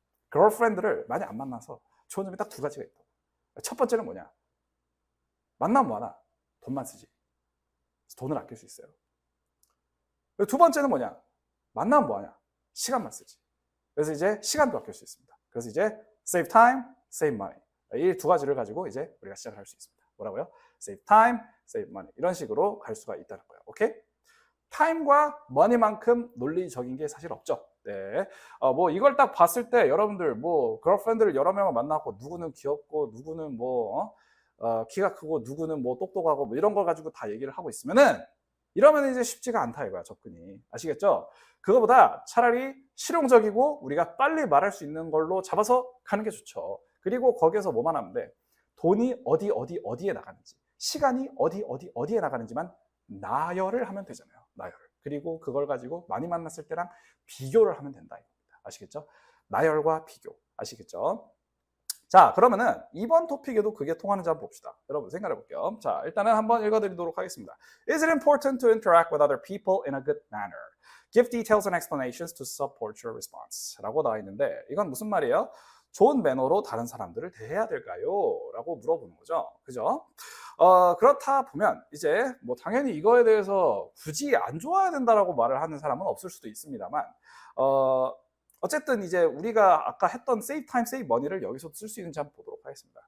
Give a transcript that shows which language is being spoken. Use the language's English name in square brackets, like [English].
[Korean] 걸프렌드를 많이 안 만나서 좋은 점이 딱 두 가지가 있다. 첫 번째는 뭐냐? 만나면 뭐하나? 돈만 쓰지. 돈을 아낄 수 있어요. 두 번째는 뭐냐? 만나면 뭐하냐? 시간만 쓰지. 그래서 이제 시간도 아낄 수 있습니다. 그래서 이제 [English] save time, save money. [Korean] 이 두 가지를 가지고 이제 우리가 시작을 할 수 있습니다. 뭐라고요? [English] save time, save money. [Korean] 이런 식으로 갈 수가 있다는 거예요. 오케이? 타임과 머니만큼 논리적인 게 사실 없죠. 네. 뭐 이걸 딱 봤을 때 여러분들 뭐 걸프렌드를 여러 명을 만나고 누구는 귀엽고 누구는 뭐 키가 크고 누구는 뭐 똑똑하고 뭐 이런 걸 가지고 다 얘기를 하고 있으면은 이러면 이제 쉽지가 않다 이거야, 접근이. 아시겠죠? 그거보다 차라리 실용적이고 우리가 빨리 말할 수 있는 걸로 잡아서 가는 게 좋죠. 그리고 거기에서 뭐만 하면 돼? 돈이 어디에 나가는지, 시간이 어디에 나가는지만 나열을 하면 되잖아요. 나열을. 그리고 그걸 가지고 많이 만났을 때랑 비교를 하면 된다 이겁니다. 아시겠죠? 나열과 비교. 아시겠죠? 자, 그러면은 이번 토픽에도 그게 통하는지 한번 봅시다. 여러분 생각해 볼게요. 자, 일단은 한번 읽어드리도록 하겠습니다. [English] Is it important to interact with other people in a good manner? Give details and explanations to support your response. [Korean] 라고 나와 있는데 이건 무슨 말이에요? 좋은 매너로 다른 사람들을 대해야 될까요? 라고 물어보는 거죠. 그죠? 그렇다 보면 이제 뭐 당연히 이거에 대해서 굳이 안 좋아야 된다라고 말을 하는 사람은 없을 수도 있습니다만 어쨌든 이제 우리가 아까 했던 [English] save time, save money [Korean] 를 여기서 쓸 수 있는지 한번 보도록 하겠습니다.